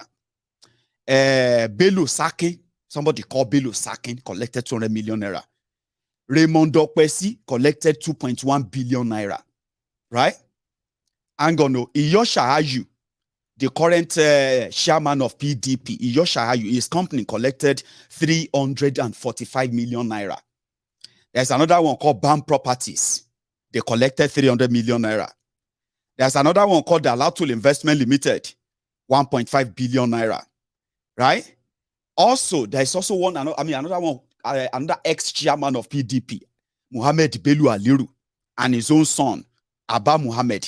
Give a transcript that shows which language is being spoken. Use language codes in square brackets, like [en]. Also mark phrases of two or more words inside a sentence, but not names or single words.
[en] Bello Sakin, somebody called Bello Sakin, collected 200 million naira. Raymond Okwesi collected 2.1 billion naira. Right? Angono, Iyosha Ayu, the current chairman of PDP, Iyosha Ayu, his company collected 345 million naira. There's another one called BAM Properties. They collected 300 million naira. There's another one called the Alatul Investment Limited, 1.5 billion naira. Right? Also, there's also another one, another ex-chairman of PDP, Muhammad Bello Aliyu, and his own son, Abba Muhammad.